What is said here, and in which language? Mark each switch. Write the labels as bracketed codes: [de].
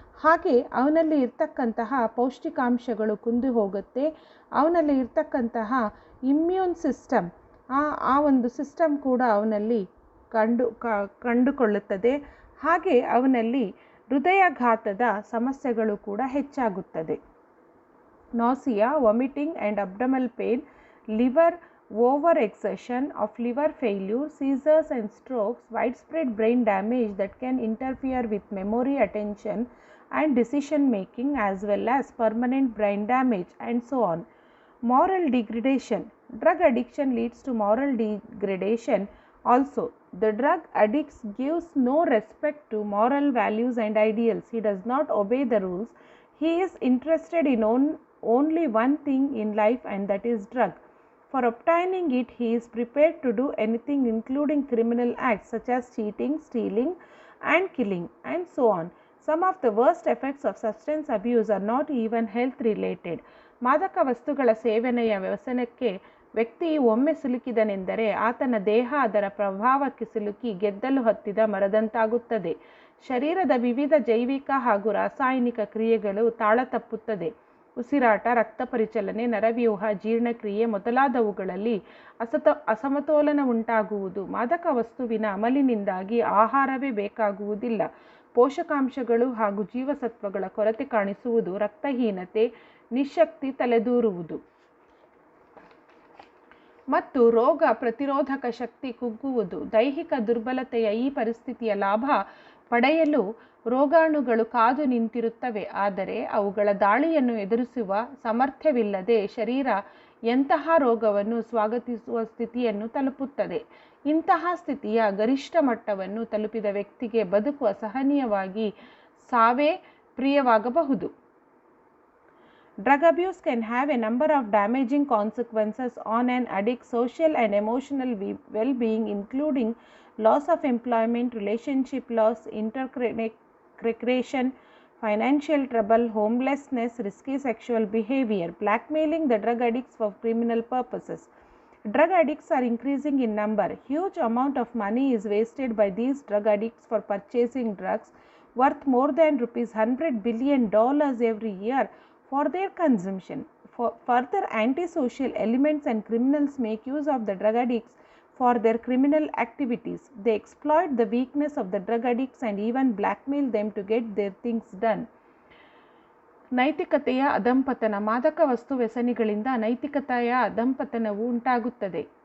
[kn] ಹಾಗೆ ಅವನಲ್ಲಿ ಇರ್ತಕ್ಕಂತಹ ಪೌಷ್ಟಿಕಾಂಶಗಳು ಕುಂದು ಹೋಗುತ್ತೆ. ಅವನಲ್ಲಿ ಇರ್ತಕ್ಕಂತಹ ಇಮ್ಯೂನ್ ಸಿಸ್ಟಮ್, ಆ ಒಂದು ಸಿಸ್ಟಮ್ ಕೂಡ ಅವನಲ್ಲಿ ಕಂಡುಕೊಳ್ಳುತ್ತದೆ. ಹಾಗೆ ಅವನಲ್ಲಿ ಹೃದಯಾಘಾತದ ಸಮಸ್ಯೆಗಳು ಕೂಡ ಹೆಚ್ಚಾಗುತ್ತದೆ. [en] Nausea, vomiting and abdominal pain, liver overexertion of liver failure, seizures and strokes, widespread brain damage that can interfere with memory, attention and decision making, as well as permanent brain damage, and so on. Moral degradation. Drug addiction leads to moral degradation also. The drug addict gives no respect to moral values and ideals. He does not obey the rules. He is interested in only one thing in life, and that is drug. For obtaining it, he is prepared to do anything, including criminal acts such as cheating, stealing, and killing, and so on. Some of the worst effects of substance abuse are not even health related. [kn] ಮಾದಕ ವಸ್ತುಗಳ ಸೇವನೆಯ ವ್ಯಸನಕ್ಕೆ ವ್ಯಕ್ತಿ ಒಮ್ಮೆ ಸಿಲುಕಿದನೆಂದರೆ ಆತನ ದೇಹ ಅದರ ಪ್ರಭಾವಕ್ಕೆ ಸಿಲುಕಿ ಗೆದ್ದಲು ಹತ್ತಿದ ಮರದಂತಾಗುತ್ತದೆ. ಶರೀರದ ವಿವಿಧ ಜೈವಿಕ ಹಾಗೂ ರಾಸಾಯನಿಕ ಕ್ರಿಯೆಗಳು ತಾಳ ತಪ್ಪುತ್ತದೆ. ಉಸಿರಾಟ, ರಕ್ತ ಪರಿಚಲನೆ, ನರವ್ಯೂಹ, ಜೀರ್ಣಕ್ರಿಯೆ ಮೊದಲಾದವುಗಳಲ್ಲಿ ಅಸಮತೋಲನ ಉಂಟಾಗುವುದು. ಮಾದಕ ವಸ್ತುವಿನ ಅಮಲಿನಿಂದಾಗಿ ಆಹಾರವೇ ಬೇಕಾಗುವುದಿಲ್ಲ. ಪೋಷಕಾಂಶಗಳು ಹಾಗೂ ಜೀವಸತ್ವಗಳ ಕೊರತೆ ಕಾಣಿಸುವುದು. ರಕ್ತಹೀನತೆ, ನಿಶಕ್ತಿ ತಲೆದೂರುವುದು ಮತ್ತು ರೋಗ ಪ್ರತಿರೋಧಕ ಶಕ್ತಿ ಕುಗ್ಗುವುದು. ದೈಹಿಕ ದುರ್ಬಲತೆಯ ಈ ಪರಿಸ್ಥಿತಿಯ ಲಾಭ ಪಡೆಯಲು ರೋಗಾಣುಗಳು ಕಾದು ನಿಂತಿರುತ್ತವೆ. ಆದರೆ ಅವುಗಳ ದಾಳಿಯನ್ನು ಎದುರಿಸುವ ಸಾಮರ್ಥ್ಯವಿಲ್ಲದೆ ಶರೀರ ಎಂತಹ ರೋಗವನ್ನು ಸ್ವಾಗತಿಸುವ ಸ್ಥಿತಿಯನ್ನು ತಲುಪುತ್ತದೆ. ಇಂತಹ ಸ್ಥಿತಿಯ ಗರಿಷ್ಠ ಮಟ್ಟವನ್ನು ತಲುಪಿದ ವ್ಯಕ್ತಿಗೆ ಬದುಕು ಅಸಹನೀಯವಾಗಿ ಸಾವೇ ಪ್ರಿಯವಾಗಬಹುದು. [en] Drug abuse can have a number of damaging consequences on an addict's social and emotional well-being, including loss of employment, relationship loss, intercreation, financial trouble, homelessness, risky sexual behavior, blackmailing the drug addicts for criminal purposes. Drug addicts are increasing in number. Huge amount of money is wasted by these drug addicts for purchasing drugs worth more than $100 billion every year for their consumption. Further, antisocial elements and criminals make use of the drug addicts for their criminal activities. They exploit the weakness of the drug addicts and even blackmail them to get their things done. [kn] ನೈತಿಕತೆಯ ಅಧಂಪತನ. ಮಾದಕ ವಸ್ತು ವ್ಯಸನಿಗಳಿಂದ ನೈತಿಕತೆಯ ಅಧಂಪತನವು ಉಂಟಾಗುತ್ತದೆ.